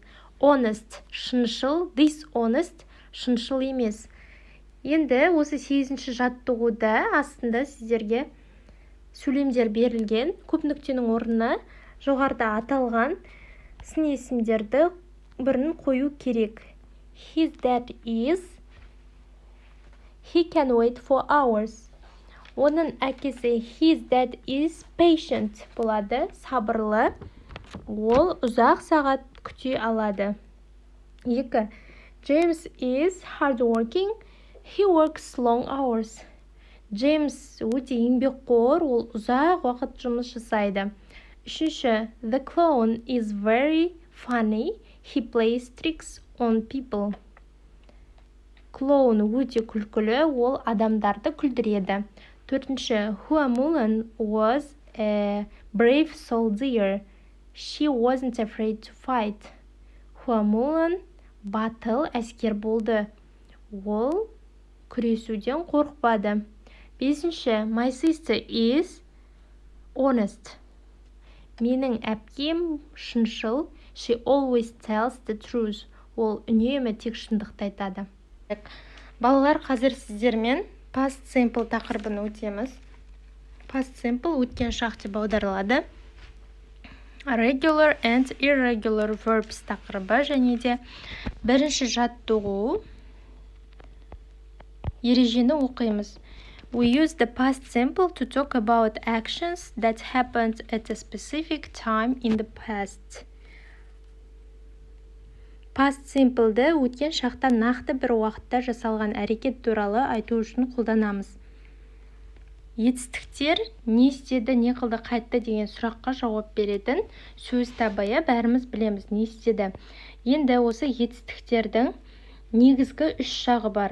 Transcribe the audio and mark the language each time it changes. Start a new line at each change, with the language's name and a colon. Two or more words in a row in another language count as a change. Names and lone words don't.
Kazakh: Honest шыншыл, dishonest шыншыл емес. Енді осы 8-ші жаттығуда астында сіздерге сөйлемдер берілген. Көп нүктенің орнына жоғарыда аталған сын есімдерді бірін қою керек.
English: His dad is. He can wait for hours.
Kazakh: Оның әкесі
English: his dad is patient
Kazakh: болады, сабырлы. Ол ұзақ сағат күте алады. 2.
English: James is hardworking. He works long hours.
Kazakh: James өте еңбекқор, ол ұзақ уақыт жұмыс жасайды. 3.
English: The clown is very funny. He plays tricks on people.
Kazakh: Клоун өте күлкілі, ол адамдарды күлдіреді. 4.
English: Hua Mulan was a brave soldier. She wasn't afraid to fight.
Kazakh: Hua Mulan батыл әскер болды. Ол күресуден қорықпады. 5.
English: My sister is honest.
Kazakh: Менің әпкем шыншыл.
English: She always tells the truth.
Kazakh: Ол үнемі тек шындықты айтады. Балалар, қазір сіздермен
English: past simple
Kazakh: тақырыбын өтеміз.
English: Past simple
Kazakh: өткен шақ деп аударылады.
English: Regular and irregular verbs
Kazakh: тақырыбы және де бірінші жаттығу ережені оқимыз.
English: We use the past simple to talk about actions that happened at a specific time in the past. Past simple'ді
Kazakh: өткен шақта нақты бір уақытта жасалған әрекет туралы айту үшін қолданамыз. Етістіктер не істеді, не қылды, қайтты деген сұраққа жауап беретін сөз табайы бәріміз білеміз не істеді. Енді осы етістіктердің негізгі 3 жағы бар.